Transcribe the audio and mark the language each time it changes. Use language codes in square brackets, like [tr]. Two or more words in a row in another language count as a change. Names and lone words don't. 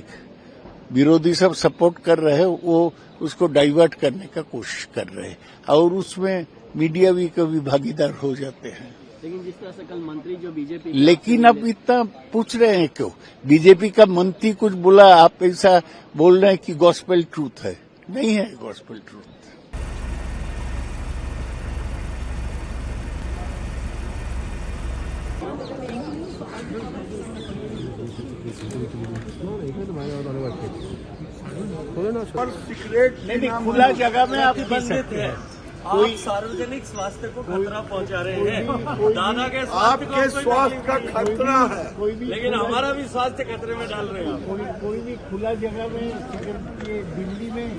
[hi] विरोधी सब सपोर्ट कर रहे हैं, वो उसको डाइवर्ट करने का कोशिश कर रहे हैं, और उसमें मीडिया भी कभी भागीदार हो जाते हैं। लेकिन जिस तरह से कल मंत्री जो बीजेपी, लेकिन अब इतना पूछ रहे हैं क्यों? बीजेपी का मंत्री कुछ बोला, आप ऐसा बोल रहे हैं कि [en] gospel truth [hi] है। नहीं है [en] gospel truth. [ko] 이것도 많이 나오는 것 같아. 도려나 저 [hi] सिगरेट नहीं, खुला जगह में आप पी सकते हैं। आप सार्वजनिक स्वास्थ्य को खतरा पहुंचा रहे हैं। दादा के आपके स्वास्थ्य का खतरा है, लेकिन हमारा भी स्वास्थ्य खतरे में डाल रहे हैं। कोई भी खुला जगह में सिगरेट, ये दिल्ली में